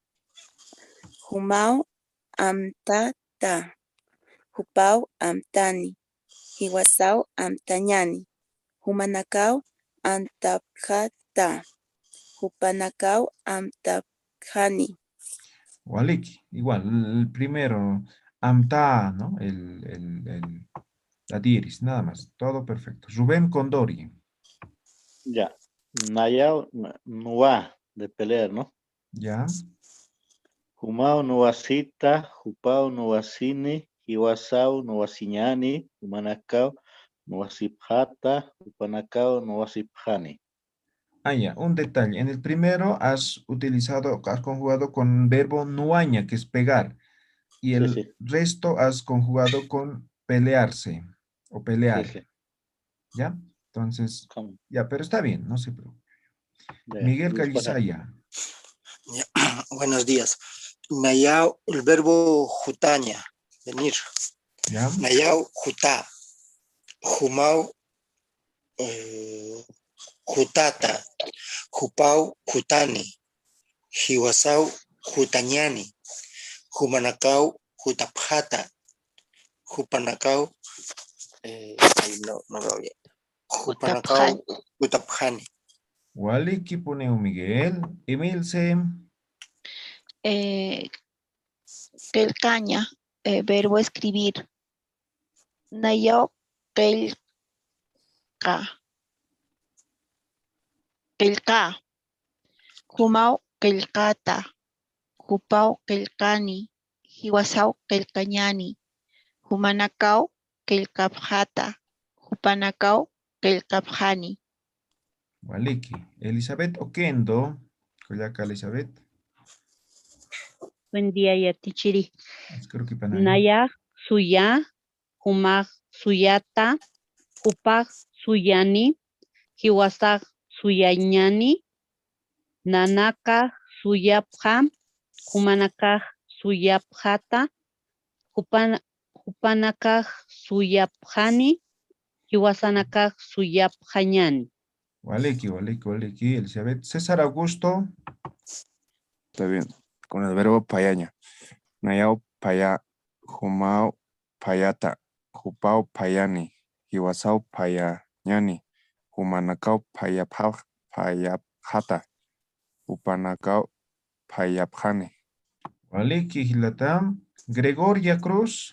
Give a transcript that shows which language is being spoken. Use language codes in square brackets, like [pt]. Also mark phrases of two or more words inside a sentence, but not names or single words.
[ay] Humau amtata. Hupau amtani. Hiwasau amtañani. Humanakau amtapjata. Hupanakau amtapjani. Waliki. [es] Igual, el primero. Amta, ¿no? La diéresis, nada más. Todo perfecto. Rubén Condori. Ya. [ay] Nayao nuá [es] de pelear, ¿no? Ya. [ay] Humao nuasita, hupao nuasini, hiwasau nuasiñani, humanacao nuasipjata, hupanacao nuasipjani. [es] Ya, un detalle. En el primero has conjugado con verbo nuaña, que es pegar. Y el resto has conjugado con pelearse o pelear. Sí. ¿Ya? Entonces, ya, pero está bien, no se preocupe. Miguel Calizaya. Buenos días. Nayau, el verbo jutaña, venir. ¿Ya? [ay] Nayau, jutá. Humau, jutata. Hupau, jutani. Hiwasau, jutañani. Humanakau, jutapjata. Hupanakau, [es] no veo bien. [ay] Hupanakau, jutapjani. [es] Waliki pone Miguel. Emilce. Quelcaña, verbo escribir. [ay] Nayo quelca. Quelca. Humau quelcata. Hupau quelcani. Hiwasau quelcañani. Humanakau quelcapjata. Hupanakau quelcapjani. Waliki. Elizabeth Oquendo. Coyaca Elizabeth. [es] Buen día, Yatichiri. Creo que para [ay] Naya suya, humag suyata, upag suyani, hiwasak suyañani, nanaka suyapja, humanaka suyapjata, hupanaka suyapjani, hiwasanaka suyapjañani. Waliki. Elizabeth. César Augusto. [es] Está bien. Con el verbo payaña. [ay] Nayao paya, humao payata, hupao payani, hiwasao payañani, humanakao payapjata, hupanakao payapjani. Waliki Hilatam. Gregoria Cruz.